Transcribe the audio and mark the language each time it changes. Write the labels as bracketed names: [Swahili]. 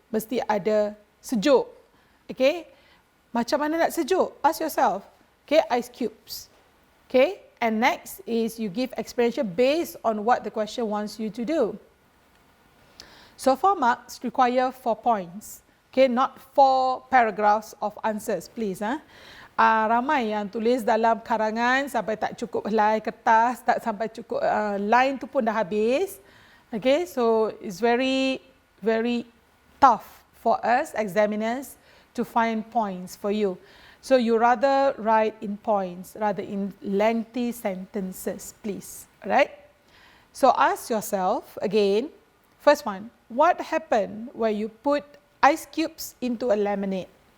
[Malay] Mesti ada sejuk. Okay. Macam mana nak sejuk? [English] Ask yourself. Okay, ice cubes. Okay, and next is you give explanation based on what the question wants you to do. So 4 marks require 4 points. Okay, not 4 paragraphs of answers, please. [Malay] Ramai yang tulis dalam karangan sampai tak cukup helai kertas, tak sampai cukup line tu pun dah habis. [English] Okay, so it's very, very tough for us examiners to find points for you. So you rather write in points rather in lengthy sentences, please. Alright? So ask yourself again, first one, what happened when you put ice cubes into a lemonade?